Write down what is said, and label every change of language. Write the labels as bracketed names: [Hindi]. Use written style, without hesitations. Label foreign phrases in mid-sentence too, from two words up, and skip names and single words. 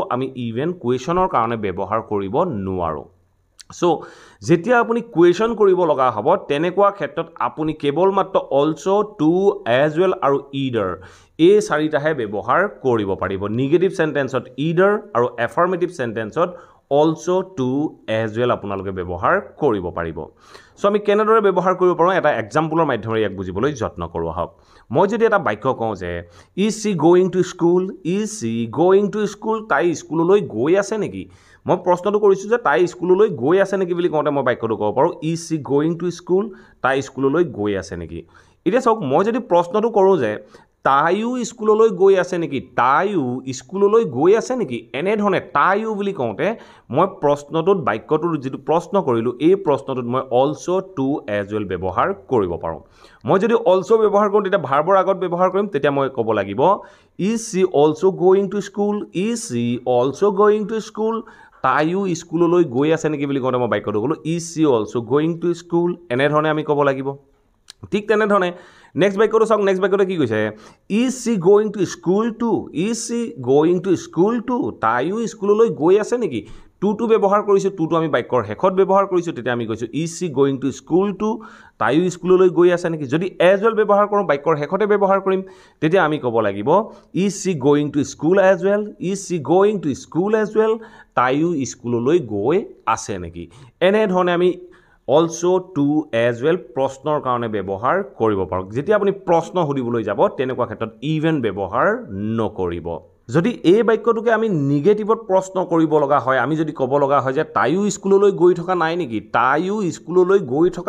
[Assamese] আমি ইভেন কুৱেশ্যনৰ কাৰণে ব্যৱহাৰ কৰিব নোৱাৰোঁ সো যেতিয়া আপুনি কুৱেশ্যন কৰিব লগা হ'ব তেনেকুৱা ক্ষেত্ৰত আপুনি কেৱল মাত্ৰ [English] also to as well [Assamese] আৰু ইদাৰ এই চাৰিটাহে ব্যৱহাৰ কৰিব পাৰিব [English] negative sentenceত [Assamese] ইদাৰ আৰু [English] affirmative sentenceত also to as well [Assamese] আপোনালোকে ব্যৱহাৰ কৰিব পাৰিব সো আমি কেনেদৰে ব্যৱহাৰ কৰিব পাৰোঁ এটা এক্সাম্পলৰ মাধ্যমেৰে ইয়াক বুজিবলৈ যত্ন কৰোঁ আহক মই যদি এটা বাক্য কওঁ যে [English] is she going to school [Assamese] তাই স্কুললৈ গৈ আছে নেকি মই প্ৰশ্নটো কৰিছোঁ যে তাই স্কুললৈ গৈ আছে নেকি বুলি কওঁতে মই বাক্যটো ক'ব পাৰোঁ [English] is she going to school [Assamese] তাই স্কুললৈ গৈ আছে নেকি এতিয়া চাওক মই যদি প্ৰশ্নটো কৰোঁ যে তাইও স্কুললৈ গৈ আছে নেকি এনেধৰণে তাইও বুলি কওঁতে মই প্ৰশ্নটোত বাক্যটোৰ যিটো প্ৰশ্ন কৰিলোঁ এই প্ৰশ্নটোত মই [English] also to as well [Assamese] ব্যৱহাৰ কৰিব পাৰোঁ মই যদি অলসো ব্যৱহাৰ কৰোঁ তেতিয়া ভাৰ্বৰ আগত ব্যৱহাৰ কৰিম তেতিয়া মই ক'ব লাগিব [English] is she also going to school [Assamese] তাইও স্কুললৈ গৈ আছে নেকি বুলি কওঁতে মই বাক্যটো ক'লোঁ [English] is she also going to school [Assamese] এনেধৰণে আমি ক'ব লাগিব ঠিক তেনেধৰণে নেক্সট বাক্যটো চাওক নেক্সট বাক্যটো কি কৈছে [English] is she going to school too [Assamese] তাইও স্কুললৈ গৈ আছে নেকি টু ব্যৱহাৰ কৰিছোঁ টুটো আমি বাক্যৰ শেষত ব্যৱহাৰ কৰিছোঁ তেতিয়া আমি কৈছোঁ [English] is she going to school too [Assamese] তাইও স্কুললৈ গৈ আছে নেকি যদি [English] as well [Assamese] ব্যৱহাৰ কৰোঁ বাক্যৰ শেষতে ব্যৱহাৰ কৰিম তেতিয়া আমি ক'ব লাগিব [English] is she going to school as well is she going to school as well [Assamese] তাইও স্কুললৈ গৈ আছে নেকি এনেধৰণে আমি [English] also to as well [Assamese] প্ৰশ্নৰ কাৰণে ব্যৱহাৰ কৰিব পাৰোঁ যেতিয়া আপুনি প্ৰশ্ন সুধিবলৈ যাব তেনেকুৱা ক্ষেত্ৰত ইভেন ব্যৱহাৰ নকৰিব যদি এই বাক্যটোকে আমি নিগেটিভত প্ৰশ্ন কৰিব লগা হয় আমি যদি ক'ব লগা হয় যে তাইও স্কুললৈ গৈ থকা নাই নেকি তাইও স্কুললৈ গৈ থকা